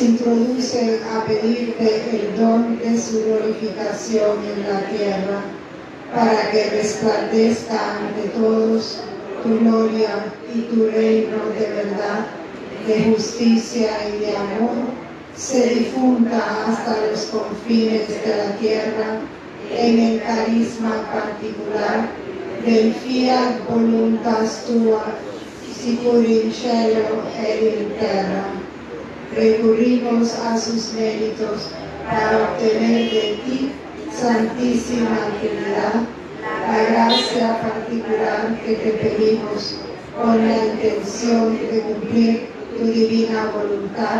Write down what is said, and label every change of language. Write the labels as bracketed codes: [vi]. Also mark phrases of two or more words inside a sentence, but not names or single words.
[es] introduce a pedirte el don de su glorificación en la tierra, para que resplandezca ante todos tu gloria y tu reino de verdad, de justicia y de amor, se difunda hasta los confines de la tierra en el carisma particular del [la] fiat voluntas tua, sicur in cielo ed in terra. [es] Recurrimos a sus méritos para obtener de ti, Santísima Trinidad, la gracia particular que te pedimos con la intención de cumplir tu divina voluntad.